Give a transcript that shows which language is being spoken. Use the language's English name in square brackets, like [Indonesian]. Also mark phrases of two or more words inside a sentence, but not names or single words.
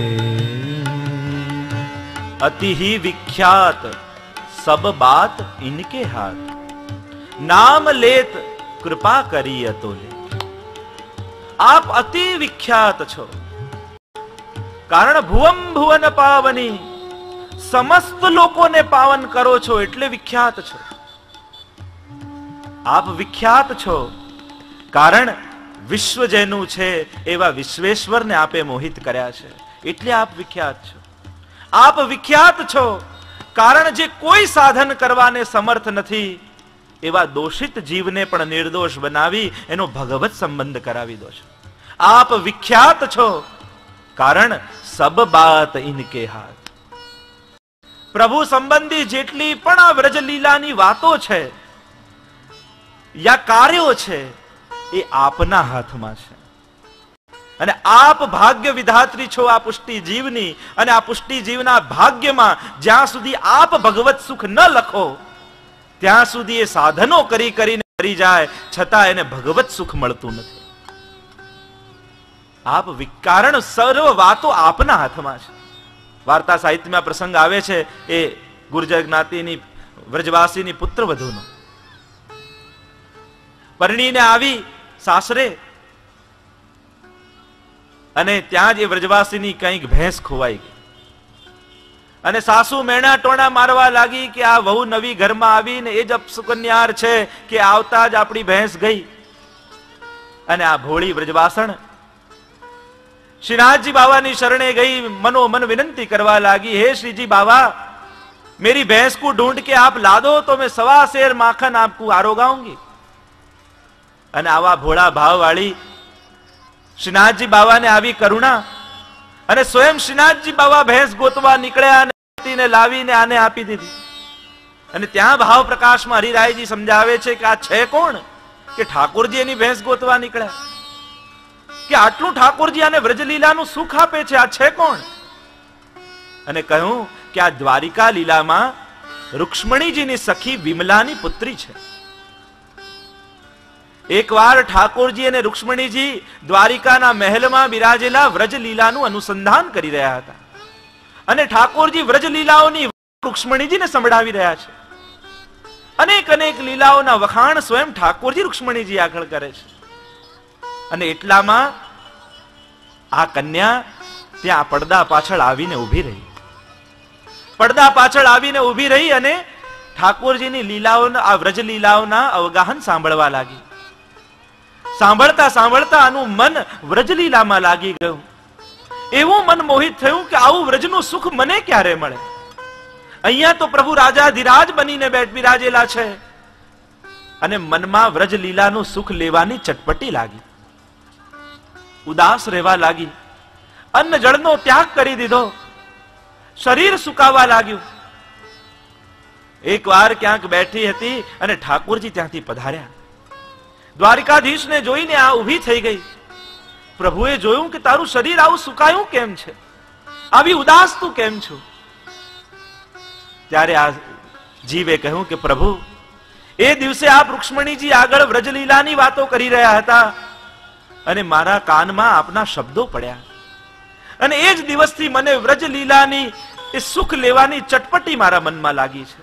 [Hindi] अति ही विख्यात सब बात इनके हाथ। नाम लेत कृपा करिय तो ले। [Gujarati] આપ અતિ વિખ્યાત છો, કારણ ભુવમ ભુવન પાવની, સમસ્ત લોકોને પાવન કરો છો એટલે વિખ્યાત છો। આપ વિખ્યાત છો કારણ વિશ્વ જેનું છે એવા વિશ્વેશ્વરને આપે મોહિત કર્યા છે એટલે આપ વિખ્યાત છો। આપ વિખ્યાત છો કારણ જે કોઈ સાધન કરવાને સમર્થ નથી એવા દોષિત જીવને પણ નિર્દોષ બનાવી એનો ભગવત સંબંધ કરાવી દો છો। આપ વિખ્યાત છો કારણ [Hindi] सब बात इनके हाथ। [Gujarati] પ્રભુ સંબંધી જેટલી પણ આ વ્રજ લીલાની વાતો છે યા કાર્યો છે એ આપના હાથમાં છે અને આપ ભાગ્ય વિધાત્રી છો આ પુષ્ટિ જીવની। અને આ પુષ્ટિ જીવના ભાગ્યમાં જ્યાં સુધી આપ ભગવત સુખ ન લખો ત્યાં સુધી એ સાધનો કરી કરીને મરી જાય છતાં એને ભગવત સુખ મળતું નથી। આપ વિકારણ સર્વ વાતો આપના હાથમાં છે। વાર્તા સાહિત્ય મેં પ્રસંગ આવે છે એ ગુર્જર જ્ઞાતિની વ્રજવાસીની પુત્રવધૂનો। परણીને આવી સાસરે અને ત્યાં જ વ્રજવાસીની કંઈક ભેંસ ખોવાઈ ગઈ અને સાસુ મેણા ટોણા મારવા લાગી કે આ વહુ નવી ઘરમાં આવીને એ જ અપસુકન્યાર છે કે આવતા જ આપણી ભેંસ ગઈ। અને આ ભોળી વ્રજવાસણ શ્રીનાથ જી બાબા ની શરણે ગઈ, મનોમન વિનંતી કરવા લાગી, [Hindi] हे श्री जी बाबा मेरी भैंस को ढूंढ के आप ला दो तो मैं 1.25 सेर माखन आपको आरोगाऊंगी। [Gujarati] અને આવા ભોળા ભાવ વાળી શ્રીનાથ જી બાબા ને આવી કરુણા અને સ્વયં શ્રીનાથ જી બાબા ભેંસ ગોતવા નીકળ્યા ને લાવીને આને આપી દીધી। અને ત્યાં ભાવ પ્રકાશ મેં હરિરાય જી સમજાવે છે કે આ છે કોણ કે ઠાકુરજી એની ભેંસ ગોતવા નીકળ્યા કિ આટલૂ ઠાકુરજી આને વ્રજલીલાનુ સુખ આપે છે, આ છે કોણ? અને કહૂં કિ આ દ્વારિકા લીલામાં રુક્ષ્મણીજીની સખી વિમલાની પુત્રી છે। એક વાર ઠાકુરજી અને રુક્ષ્મણીજી દ્વારિકાના મહલમાં બિરાજેલા વ્રજલીલાનુ અનુસંધાન કરી રહ્યા હતા અને ઠાકુરજી વ્રજલીલાઓની રુક્ષ્મણીજીને સંભળાવી રહ્યા છે। અનેક અનેક લીલાઓના વખાણ સ્વયં ઠાકુરજી રુક્ષ્મણીજી આગળ કરે છે। અને એટલામાં આ કન્યા ત્યાં પડદા પાછળ આવીને ઊભી રહી। પડદા પાછળ આવીને ઊભી રહી અને ઠાકોરજીની લીલાઓના આ વ્રજ લીલાઓના અવગાહન સાંભળવા લાગી। સાંભળતા સાંભળતા આનું મન વ્રજલીલામાં લાગી ગયું। એવું મન મોહિત થયું કે આવું વ્રજનું સુખ મને ક્યારે મળે? અહીંયા તો પ્રભુ રાજાધિરાજ બનીને બિરાજેલા છે અને મનમાં વ્રજલીલાનું સુખ લેવાની ચટપટી લાગી। ઉદાસ રહવા લાગી, અન્ન જળનો ત્યાગ કરી દીધો, શરીર સુકાવા લાગ્યુ। એક વાર ક્યાંક બેઠી હતી અને ઠાકુરજી ત્યાંથી પધાર્યા। દ્વારિકાધીશ ને જોઈને આ ઊભી થઈ ગઈ। પ્રભુએ જોયું કે તારૂ શરીર आવું સુકાયું કેમ છે? આવી ઉદાસ તું કેમ છો? ત્યારે આ જીવે કહ્યું કે પ્રભુ એ દિવસે આપ રૂક્ષ્મણીજી આગળ વ્રજલીલાની વાતો કરી રહ્યા હતા અને મારા કાનમાં આપના શબ્દો પડ્યા અને એ જ દિવસથી મને વ્રજલીલાની એ સુખ લેવાની ચટપટી મારા મનમાં લાગી છે।